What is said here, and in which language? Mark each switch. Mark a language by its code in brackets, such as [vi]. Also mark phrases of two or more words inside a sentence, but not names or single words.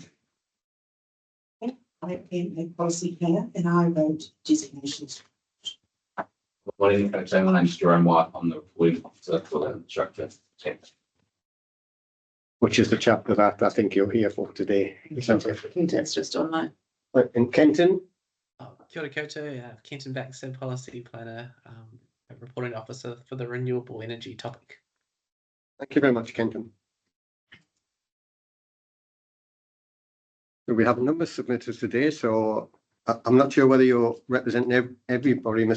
[en] I am a policy planner and I wrote designations. My name's Jerome White. I'm the reporting officer for the structure text. Which is the chapter that I think you're here for today. It's just online. In Kenton. [mi] Kia ora koutou, [en] Kenton Baxter, Policy Planner, Reporting Officer for the renewable energy topic. Thank you very much, Kenton. So we have a number of submitters today, so I'm not sure whether you're representing everybody, Mr.